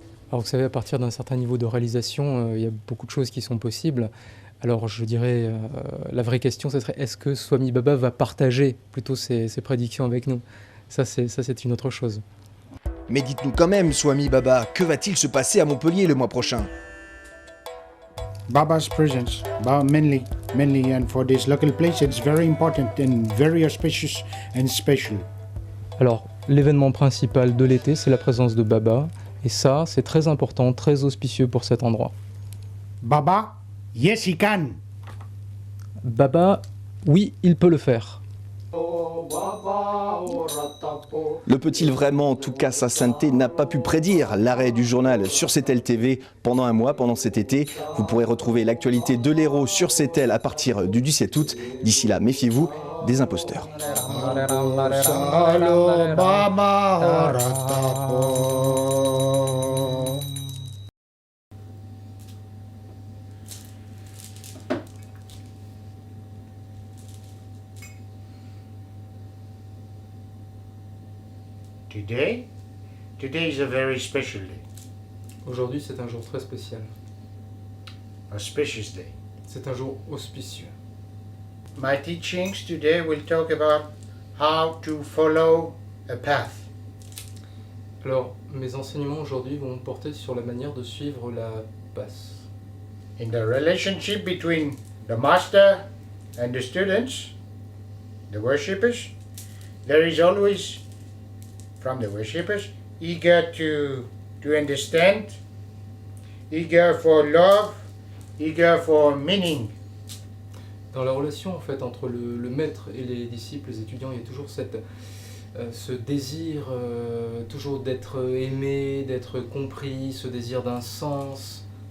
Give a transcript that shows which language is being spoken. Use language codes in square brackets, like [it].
[fr] Alors vous savez, à partir d'un certain niveau de réalisation, il y a beaucoup de choses qui sont possibles. Alors je dirais, la vraie question, ce serait est-ce que Swami Baba va partager plutôt ses prédictions avec nous? Ça c'est une autre chose. Mais dites-nous quand même, Swami Baba, que va-t-il se passer à Montpellier le mois prochain? [en] Baba's presence, mainly, and for this local place, it's very important and very auspicious and special. [fr] Alors, l'événement principal de l'été, c'est la présence de Baba. Et ça, c'est très important, très auspicieux pour cet endroit. [en] Baba, yes he can. [fr] Baba, oui, il peut le faire. Le peut-il vraiment, en tout cas sa sainteté, n'a pas pu prédire l'arrêt du journal sur CETEL TV pendant un mois, pendant cet été. Vous pourrez retrouver l'actualité de l'Hérault sur CETEL à partir du 17 août. D'ici là, méfiez-vous des imposteurs. [en] Today is a very special day, [fr] Aujourd'hui, c'est un jour très spécial. [en] auspicious day. [fr] C'est un jour auspicieux. [en] My teachings today will talk about how to follow a path. [fr] Alors, mes enseignements aujourd'hui vont porter sur la manière de suivre la passe. [en] In the relationship between the master and the students, the worshippers, there is always, from the worshippers, eager to understand, eager for love, eager for meaning. [fr] Dans la relation en fait entre le maître et les disciples, les étudiants, il y a toujours ce désir toujours d'être aimé, d'être compris, ce désir d'un sens.